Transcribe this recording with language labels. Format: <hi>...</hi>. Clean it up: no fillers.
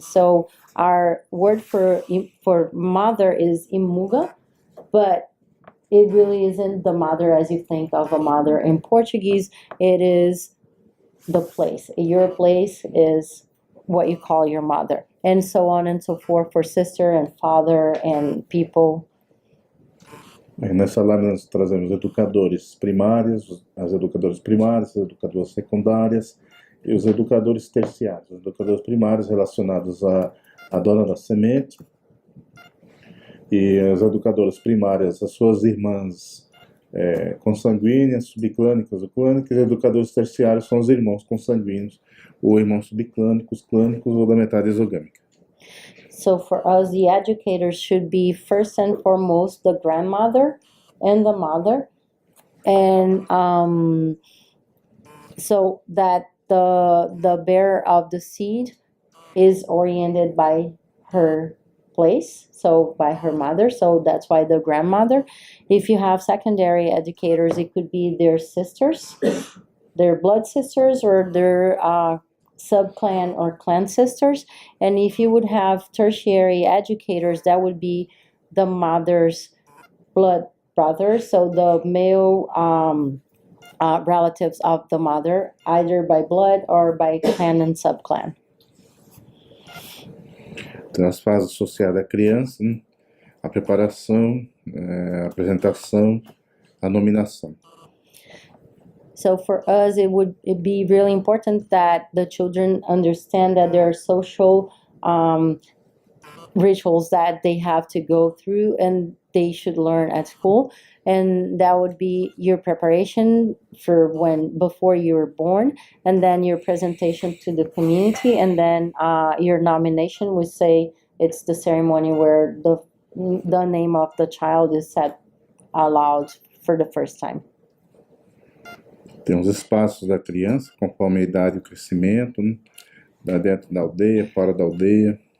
<en>So our word for mother is imuga, but it really isn't the mother as you think of a mother in Portuguese. It is the place. Your place is what you call your mother, and so on and so forth for sister and father and people.</en> <pt>Aí nessa lámina nós trazemos educadores primários, as educadoras primárias, as educadoras secundárias e os educadores terciários. Os educadores primários relacionados à dona da semente e as educadoras primárias, as suas irmãs consanguíneas, subclânicas ou clânicas, e educadores terciários são os irmãos consanguíneos ou irmãos subclânicos, clânicos ou da metade exogâmica.</pt> <en>So for us, the educators should be first and foremost the grandmother and the mother, and so that the bearer of the seed is oriented by her place, so by her mother. So that's why the grandmother. If you have secondary educators, it could be their sisters, their blood sisters, or their subclan or clan sisters. And if you would have tertiary educators, that would be the mother's blood brothers, so the male relatives of the mother, either by blood or by clan and subclan.</en> <pt>Então, as fases associadas à criança, né? A preparação, a apresentação, a nominação.</pt> <en>So for us, it'd be really important that the children understand that there are social rituals that they have to go through and they should learn at school. And that would be your preparation for before you were born, and then your presentation to the community, and then your nomination. We say it's the ceremony where the name of the child is said aloud for the first time.</en> <pt>Tem os espaços da criança, conforme a idade e o crescimento, né? Dentro da aldeia, fora da aldeia.</pt>